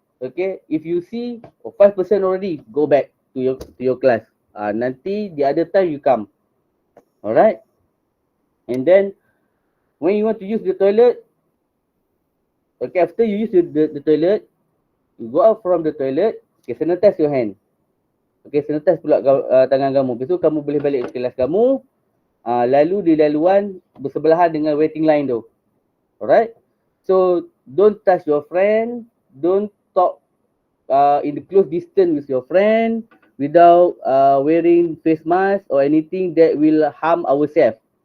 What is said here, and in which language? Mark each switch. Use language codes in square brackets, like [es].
[en] Okay, if you see 5 person already, go back to your class. [ms] Nanti [en] the other time you come. Alright, and then when you want to use the toilet, okay, after you use the toilet, you go out from the toilet, okay, sanitize your hand. [ms] Okay, sanitize pula tangan kamu. Besok kamu boleh balik ke kelas kamu, lalu di laluan bersebelahan dengan waiting line tu. [en] Alright, so don't touch your friend, don't talk in the close distance with your friend without wearing face mask or anything that will harm ourselves.